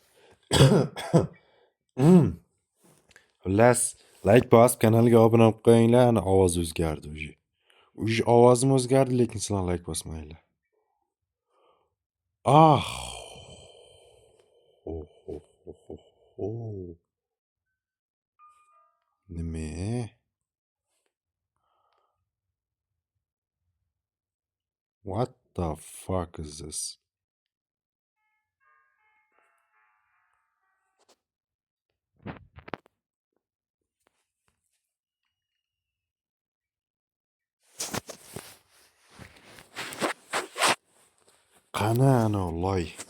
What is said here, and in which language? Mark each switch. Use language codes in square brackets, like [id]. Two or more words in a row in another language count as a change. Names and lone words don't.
[uz] Xullas, like bosib kanalga obuna bo'lib qo'yinglar. Ana ovoz o'zgardi уже. Уже ovozim o'zgardi, lekin sizlar like bosmanglar. Nima? [en] What the fuck is this? [uz] Qani ana loy.